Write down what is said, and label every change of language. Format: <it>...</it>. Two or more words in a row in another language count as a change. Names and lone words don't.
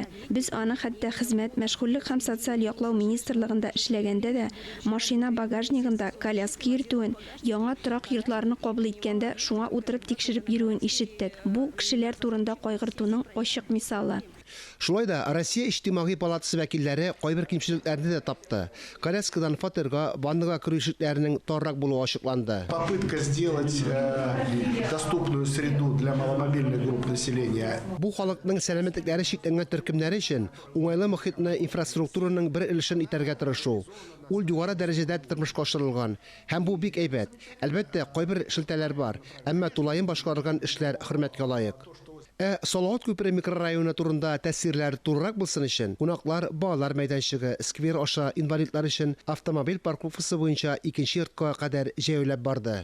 <tt>Без аны хәтта хезмәт, мәшгульлек һәм социаль яклау министрлыгында эшләгәндә дә машина багажнигында коляска йөртүен, яңа торак йортларны кабул иткәндә шуңа утырып тикшереп йөрүен ишеттек. Бу кешеләр турында кайгыртуның ачык мисалы. Шулай да Россия иҗтимагый палатасы вәкилләре кайбер кимчелекләрне дә тапты. Коляскадан фатирга, ваннага керү ишекләренең таррак булуы ачыкланды.</tt> <ru>Попытка сделать доступную среду для маломобильных групп населения.</ru> <tt>Бу халыкның сәламәтлекләре шикләнгән төркемнәре өчен уңайлы мөхитне, инфраструктураның бер өлешен итәргә тырышу. Ул югары дәрәҗәдә тормышка ашырылган. Һәм бу бик әйбәт. Әлбәттә, кайбер шелтәләр бар, әмма тулаем башкарылган эшләр хөрмәткә лаек. Салават күпере микрорайоны турында тәэсирләр турырак булсын өчен, кунаклар балалар мәйданчыгы, сквер аша инвалидлар өчен автомобиль парковкасы буенча икенче йортка кадәр җәяүләп барды.</tt>